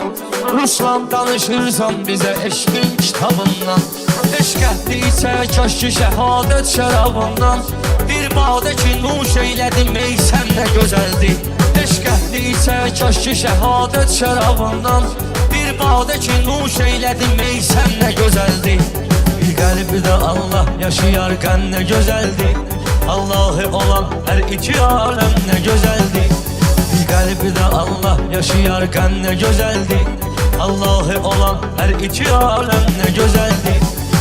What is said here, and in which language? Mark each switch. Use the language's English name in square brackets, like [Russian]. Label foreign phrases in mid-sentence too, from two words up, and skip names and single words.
[Azerbaijani] Ruslan danışırsan bize eşkin kitabından. Eşk ehdiyse kaş ki şehadet şərabından. Bir badə ki nuş eylədim ey sən nə gözəldi. Eşk ehdiyse kaş ki şehadet şərabından. Bir badə ki nuş eylədim ey sən nə gözəldi. [Turkish] Bir kalbide Allah yaşayarken ne güzeldi. Allah'ı olan her iki alem ne güzeldi. Bir kalbide Allah yaşayarken ne güzeldi. Allah'ı olan her iki alem ne güzeldi.